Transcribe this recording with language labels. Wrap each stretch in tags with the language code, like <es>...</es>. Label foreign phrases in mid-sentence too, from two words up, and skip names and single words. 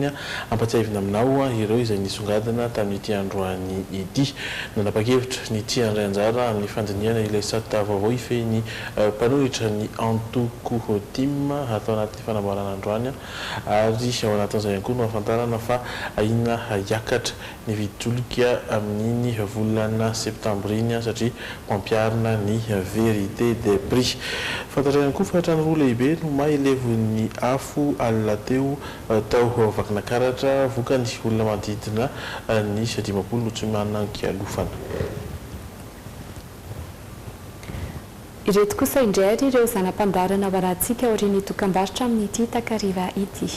<mg>ampatsiavina aminao ireo izay nisongadina tamin'ity androany ity nanapa-kevitra ny ity andray anjara amin'ny fandiniana ilay sata vaovao ifehy ny mpanohitra ny antoko team atao anatin'ny fanamboarana androany ary ao anatin'izay ihany koa no ahafantarana fa inona hiakatra ny viditolika amin'iny volana septembre iny satria mampiarina ny</mg> <fr>vérité des prix</fr> <mg>fantatra ihany koa fa trano roa lehibe no mahelevon'ny afo alina teo tao vakinakaratra vokany olona manodidina ny 50 no tsy manankialofana. Ireto kosa indray ary ireo zanam-pandarana ao arantsika aorian'ny dokam-barotra amin'ity takariva ity.</mg>